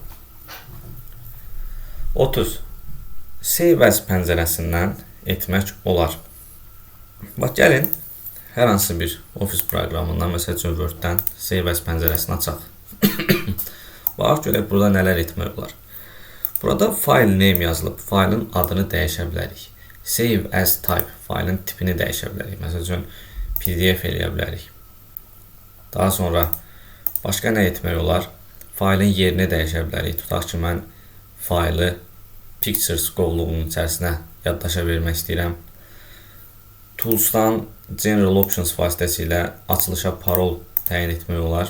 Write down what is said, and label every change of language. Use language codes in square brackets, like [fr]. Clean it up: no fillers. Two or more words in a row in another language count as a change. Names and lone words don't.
[az] 30. [en] Save as [az] pəncərəsindən etmək olar. Bax, gəlin, hər hansı bir ofis proqramından, məsəl üçün Word-dən [en] Save as [az] pəncərəsini açaq. Bax, görək, burada nələr etmək olar. Burada [en] file name [az] yazılıb, faylın adını dəyişə bilərik. [en] Save as type, [az] faylın tipini dəyişə bilərik. Məsəl üçün PDF eləyə bilərik. Daha sonra başqa nə etmək olar? Faylın yerini dəyişə bilərik. Tutaq ki, mən faylı Pictures qovluğunun içərisinə yaddaşa vermək istəyirəm. Tools'dan [en] General Options [az] vasitəsilə açılışa parol təyin etmək olar.